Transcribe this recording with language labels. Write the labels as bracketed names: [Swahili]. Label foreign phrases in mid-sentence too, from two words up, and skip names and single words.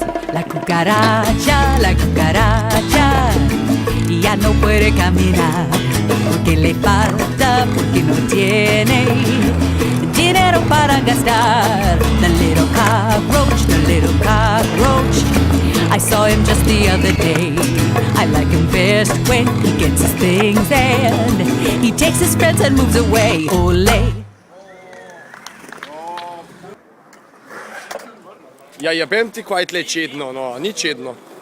[Spanish] La cucaracha, ya no puede caminar porque le falta, porque no tiene dinero para gastar. [English] The little cockroach, I saw him just the other day. I like him best when he gets his things and he takes his friends and moves away. [Spanish] Ole. [Slovenian] Ja jebem ti kaj tle čedno, no, ni čedno.